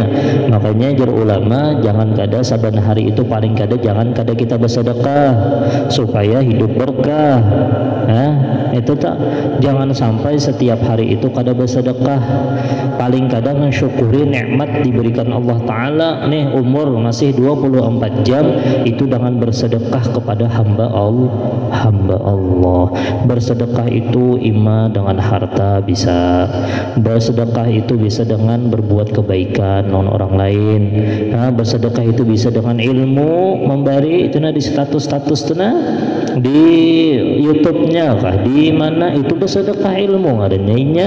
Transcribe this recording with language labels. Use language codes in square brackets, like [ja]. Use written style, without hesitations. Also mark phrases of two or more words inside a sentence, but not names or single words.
[bjn] Makanya jar ulama jangan kada saban hari itu paling kada jangan kada kita bersedekah supaya hidup berkah. Itu tak, jangan sampai setiap hari itu kada bersedekah. Paling kada mensyukuri nikmat diberikan Allah Ta'ala, nih umur masih 24 jam itu dengan bersedekah kepada hamba Allah. Bersedekah itu ima dengan harta bisa, bersedekah itu bisa dengan berbuat kebaikan non orang lain, bersedekah itu bisa dengan ilmu memberi itu di status di YouTube-nya kah di mana itu bersedekah ilmu adanya nya.